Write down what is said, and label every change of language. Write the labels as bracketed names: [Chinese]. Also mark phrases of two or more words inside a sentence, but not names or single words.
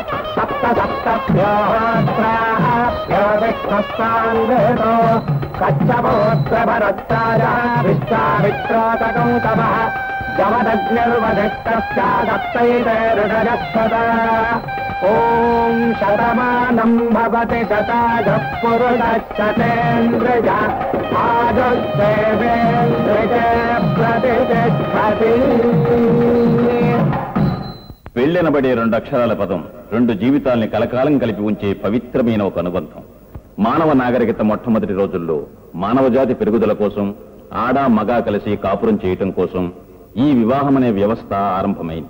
[Sanskrit] सप्तभ्यो विष्णुश्चान्वेतो कच्छपोत्रभरद्वाजः विश्वामित्रोतकौतमः गमदग्निर्वधिष्ठस्यादत्तैते ऋषजस्तदा ॐ शतमानं भवति शतायुः पुरुषः शतेन्द्रिय आयुष्येवेन्द्रिये प्रतिष्ठति. [Telugu] పెళ్ళెనబడే రెండు అక్షరాల పదం రెండు జీవితాల్ని కలకాలం కలిపి ఉంచే పవిత్రమైన ఒక అనుబంధం. మానవ నాగరికత మొట్టమొదటి రోజుల్లో మానవజాతి పెరుగుదల కోసం ఆడా మగా కలిసి కాపురం చేయటం కోసం ఈ వివాహం అనే వ్యవస్థ ఆరంభమైంది.